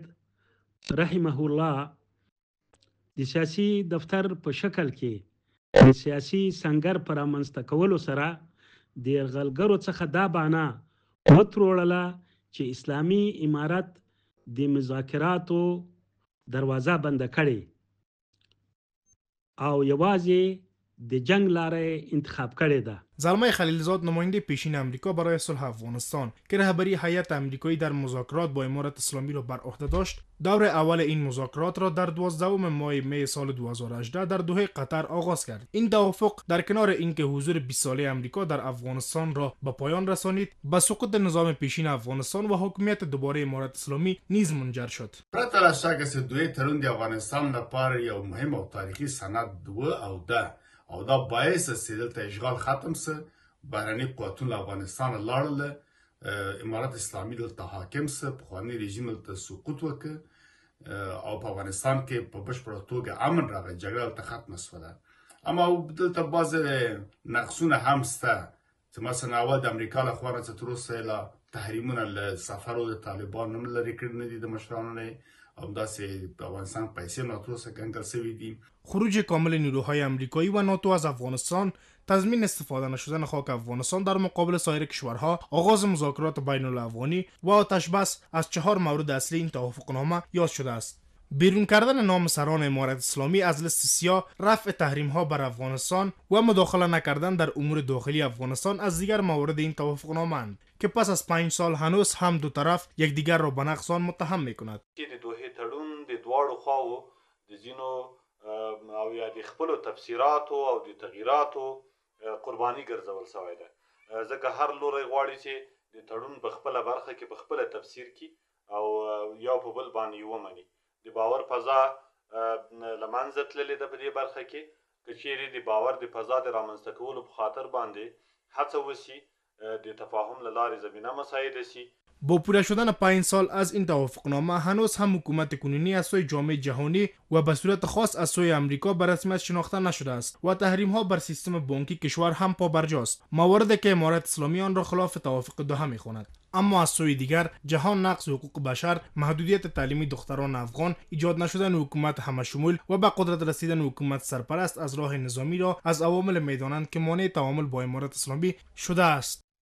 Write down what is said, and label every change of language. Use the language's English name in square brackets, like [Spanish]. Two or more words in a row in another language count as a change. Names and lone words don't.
[Pashto] رحمه الله د سیاسي دفتر په شکل کې د سیاسي سنگر پر رامنځته کولو سره د یرغلګرو څخه دا بانه وتروړله چې اسلامي امارت د مذاکراتو دروازه بنده کړې او یوازې د جنگ لاره انتخاب کړې ده. [Persian] زلمه خلیلزاد نماینده پیشین آمریکا برای صلح افغانستان که رهبری هیئت آمریکایی در مذاکرات با امارت اسلامی را بر عهده داشت، دور اول این مذاکرات را در 12 ماه می سال 2018 در دوحه قطر آغاز کرد. این توافق در کنار اینکه حضور 20 ساله آمریکا در افغانستان را به پایان رسانید، به سقوط نظام پیشین افغانستان و حاکمیت دوباره امارت اسلامی نیز منجر شد. [Pashto] پرته له شکه چې دوی تړون د افغانستان لپاره یو مهم او تاریخي سند و او دا باعث سي دلته اشغال ختم سه، بهرني قوتونه افغانستان لاړل، امارت اسلامي دلته حاکم سه، پخوانی رژیم دلته سقوط وکړ او په افغانستان کې په بشپړه توګه امن راغی، جګړه دلته ختمه شوه. اما دلته بعضې نقصونه هم شته چې مثلا اول د امریکا لخوا نه تر اوسه لا تحریمونه له سفرو د طالبان هم لرې کړي نه دي د مشرانو نه، همداسې په افغانستان پیسې هم تر اوسه کنګل شوي دي. [Persian] خروج کامل نیروهای آمریکایی و ناتو از افغانستان، تضمین استفاده نشدن خاک افغانستان در مقابل سایر کشورها، آغاز مذاکرات بین الافغانی و آتش بس از 4 مورد اصلی این توافقنامه یاد شده است. بیرون کردن نام سران امارت اسلامی از لیست سیاه، رفع تحریم ها بر افغانستان و مداخله نکردن در امور داخلی افغانستان از دیگر موارد این توافقنامه اند که پس از 5 سال هنوز هم دو طرف یکدیگر را به نقض آن متهم می‌کند. [Pashto] د دوحه تړون د دواړو خواو د ځینو او یا د خپلو تفسیراتو او د تغییراتو قرباني ګرځول شوی ده، ځکه هر لوری غواړي چې د تړون په خپله برخه کې په خپله تفسیر کړي او یو په بل باندې ومني. د باور فضا له منځه تللې ده په دې برخه کې، که چیرې د باور د فضا د رامنځته کولو په خاطر باندې هڅه وشي، د تفاهم له لارې زمینه مساعده شي. [Persian] با پوره شدن 5 سال از این توافقنامه، هنوز هم حکومت کنونی از سوی جامعه جهانی و به صورت خاص از سوی آمریکا به رسمیت شناخته نشده است و تحریم ها بر سیستم بانکی کشور هم پابرجاست، مواردی که امارت اسلامی آن را خلاف توافق دوحه می‌خواند. اما از سوی دیگر جهان نقض حقوق بشر، محدودیت تعلیمی دختران افغان، ایجاد نشدن حکومت همشمول و به قدرت رسیدن حکومت سرپرست از راه نظامی را از عوامل میدانند که مانع تعامل با امارت اسلامی شده است.